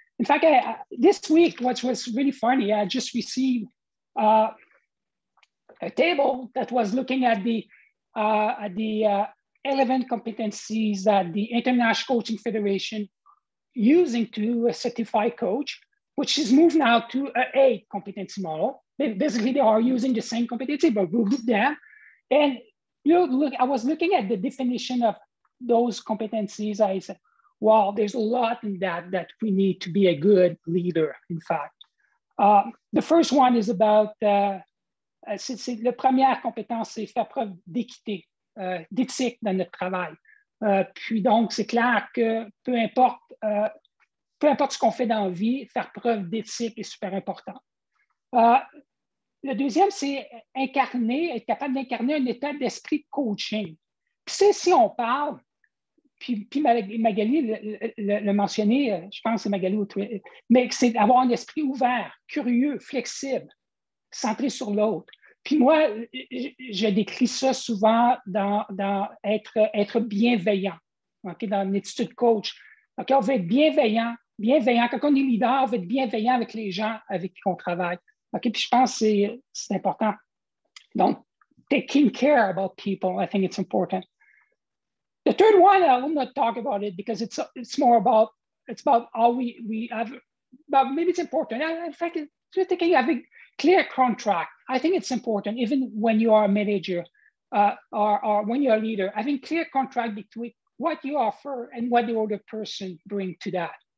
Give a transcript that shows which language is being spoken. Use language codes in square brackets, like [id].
[en] In fact, this week, what was really funny, I just received a table that was looking at the 11 competencies that the International Coaching Federation using to certify coach, which is moved now to an 8 competency model. Basically, they are using the same competency, but we group them. And I was looking at the definition of those competencies. I said, wow, there's a lot in that we need to be a good leader, in fact. The first one is about, [fr] la première compétence, c'est faire preuve d'équité, d'éthique dans notre travail. Puis donc, c'est clair que peu importe ce qu'on fait dans la vie, faire preuve d'éthique est super important. Le deuxième, c'est être capable d'incarner un état d'esprit de coaching. Puis si on parle, puis Magali le mentionné, je pense que c'est Magali, mais c'est d'avoir un esprit ouvert, curieux, flexible, centré sur l'autre. Puis moi, je décris ça souvent dans être bienveillant, okay, dans l'attitude coach. Okay, on veut être bienveillant. Quand on est leader, on veut être bienveillant avec les gens avec qui on travaille. Okay, puis je pense que c'est important. [en] Donc, taking care about people, I think it's important. The third one, I will not talk about it because it's about how we have, but maybe it's important. In fact, just taking having clear contract. I think it's important, even when you are a manager or when you're a leader, having clear contract between what you offer and what the other person brings to that.